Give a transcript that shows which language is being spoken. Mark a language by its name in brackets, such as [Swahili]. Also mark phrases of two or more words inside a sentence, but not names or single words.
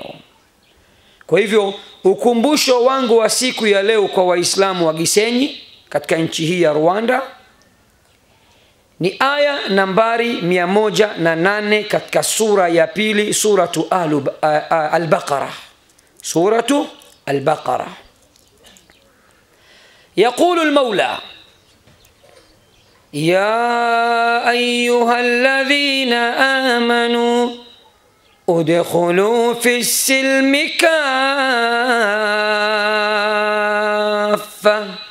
[Swahili] Kwa hivyo ukumbusho wangu wa siku ya leo kwa Waislamu wa Gisenyi katika nchi hii ya Rwanda ni aya nambari 108 katika sura ya pili, suratu al-Baqarah. Suratu al-Baqarah. [Arabic] يقول المولى يا أيها الذين آمنوا ادخلوا في السلم كافة